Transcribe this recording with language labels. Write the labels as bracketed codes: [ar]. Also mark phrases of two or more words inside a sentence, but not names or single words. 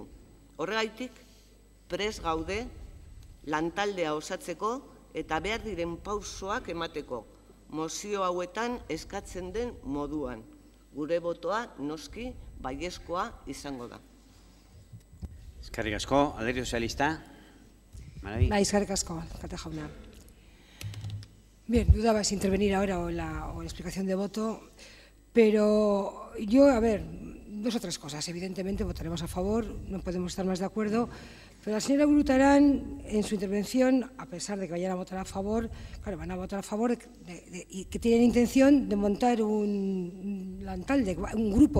[eu] Horregaitik, prest gaude lantaldea osatzeko eta behar diren pausoak emateko, mozio hauetan eskatzen den moduan. Gure botoa noski baiezkoa izango da. Eskerrik asko, Alderdi Sozialista. Bai, eskerrik asko, alkate jauna. [es] Bien, dudabas intervenir ahora o la explicación de voto, pero yo, a ver, dos o tres cosas. Evidentemente votaremos a favor, no podemos estar más de acuerdo, pero la señora Burutarán, en su intervención, a pesar de que vayan a votar a favor, claro, van a votar a favor y que tienen intención de montar un grupo.